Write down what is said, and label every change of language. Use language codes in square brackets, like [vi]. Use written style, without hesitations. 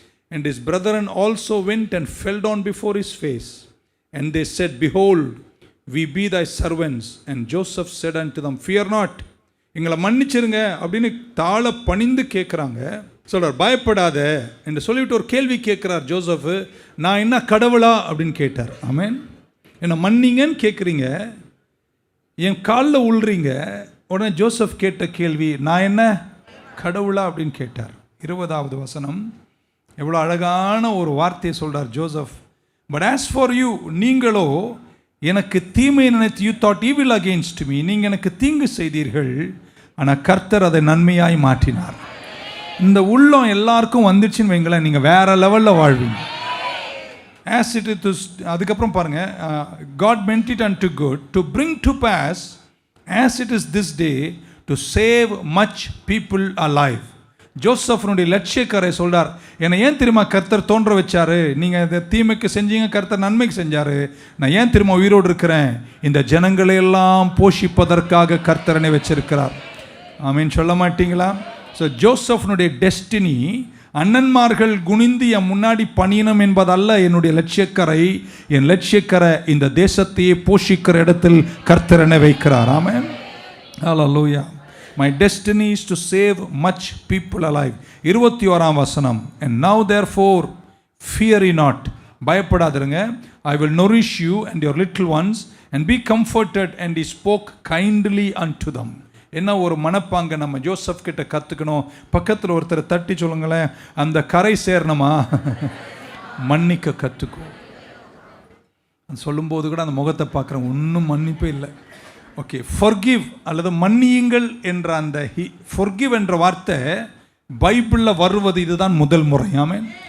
[en] And his brethren also went and fell down before his face, and they said, behold, we be thy servants. And Joseph said unto them, fear not. [ta] எங்களை மன்னிச்சிருங்க அப்படின்னு தாழ பணிந்து கேட்குறாங்க. சொல்கிறார் பயப்படாத என்று சொல்லிவிட்டு ஒரு கேள்வி கேட்குறார் ஜோசப். நான் என்ன கடவுளா அப்படின்னு கேட்டார். ஆமென். என்னை மன்னிங்கன்னு கேட்குறீங்க, என் காலில் உள்றீங்க. உடனே ஜோசப் கேட்ட கேள்வி, நான் என்ன கடவுளா அப்படின்னு கேட்டார். 20ஆவது வசனம், எவ்வளோ அழகான ஒரு வார்த்தையை சொல்கிறார் Joseph. [en] but as for you, [ta] நீங்களோ எனக்கு தீமை நினைத்து, [en] you thought evil against me, [ta] நீங்கள் எனக்கு தீங்கு செய்தீர்கள், ஆனால் கர்த்தர் அதை நன்மையாய் மாற்றினார். இந்த உள்ளம் எல்லாருக்கும் வந்துடுச்சுன்னு வைங்களேன், நீங்கள் வேற லெவலில் வாழ்வீங்க. [en] As it is, [ta] அதுக்கப்புறம் பாருங்க, [en] God meant it unto good to bring to pass as it is this day to save much people alive. [ta] ஜோசஃபனுடைய லட்சியக்காரை சொல்றார், என்னை ஏன் தெரியுமா கர்த்தர் தோன்ற வச்சாரு, நீங்கள் இந்த தீமைக்கு செஞ்சீங்க, கர்த்தர் நன்மைக்கு செஞ்சாரு, நான் ஏன் தெரியுமா உயிரோடு இருக்கிறேன், இந்த ஜனங்களை எல்லாம் போஷிப்பதற்காக கர்த்தரனை வச்சிருக்கிறார். ஆமீன் சொல்ல மாட்டீங்களா? ஸோ ஜோசஃபனுடைய டெஸ்டினி அண்ணன்மார்கள் குனிந்து என் முன்னாடி பணியணும் என்பதல்ல என்னுடைய லட்சியக்கரை. என் லட்சியக்கரை இந்த தேசத்தையே போஷிக்கிற இடத்தில் கர்த்தரனை வைக்கிறார். ஆமென். ஹல்லேலூயா. [en] My destiny is to save much people alive. [ta] 21ஆம் வசனம், [en] and now therefore fear ye not. [ta] பயப்படாதீங்க. [en] I will nourish you and your little ones and be comforted. And he spoke kindly unto them. [ta] என்ன ஒரு மனப்பாங்க நம்ம Joseph கிட்ட கற்றுக்கணும். பக்கத்தில் ஒருத்தர் தட்டி சொல்லுங்களேன், அந்த கரை சேரணுமா மன்னிக்க கற்றுக்கும். சொல்லும்போது கூட அந்த முகத்தை பார்க்குறேன், ஒன்றும் மன்னிப்பே இல்லை. ஓகே, ஃபர்கிவ் அல்லது மன்னியுங்கள் என்ற அந்த ஃபர்கிவ் என்ற வார்த்தை பைபிளில் வருவது இதுதான் முதல் முறை. ஆமென்.